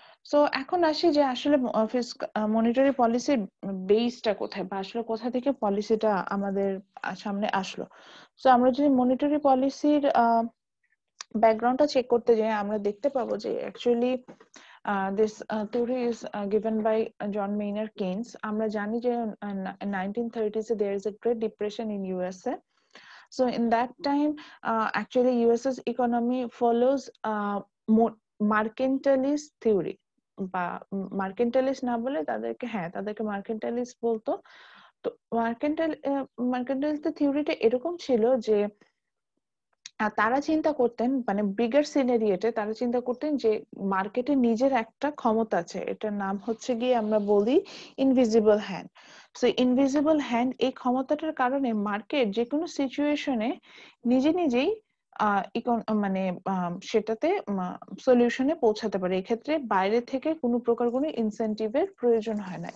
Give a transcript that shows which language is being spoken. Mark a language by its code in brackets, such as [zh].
[bn] So এখন আসি যে আসলে মনিটারি পলিসির বেসটা কোথায়, বা আসলে কোথা থেকে পলিসিটা আমাদের সামনে আসলো। সো আমরা যদি মনিটারি পলিসির ব্যাকগ্রাউন্ডটা চেক করতে যাই, আমরা দেখতে পাবো যে actually [en] this theory is given by John Maynard Keynes. [bn] আমরা জানি যে [en] 1930s there is a great depression in USA. So in that time actually US's economy follows mercantilist theory, [bn] বা মার্কেন্টালিস্ট না বলে তাদেরকে মার্কেন্টালিস্ট বলতো। তো মার্কেন্টালিস্ট থিওরিটা এরকম ছিল যে তারা চিন্তা করতেন, মানে বিগার সিনারিওতে তারা চিন্তা করতেন যে মার্কেটে নিজের একটা ক্ষমতা আছে, এটার নাম হচ্ছে গিয়ে আমরা বলি invisible hand. So invisible hand, এই ক্ষমতাটার কারণে মার্কেট যে কোনো সিচুয়েশনে নিজে নিজেই মানে সেটাতে সলিউশনে পৌঁছাতে পারে, এক্ষেত্রে বাইরে থেকে কোনো প্রকার কোনো ইনসেন্টিভের প্রয়োজন হয় না।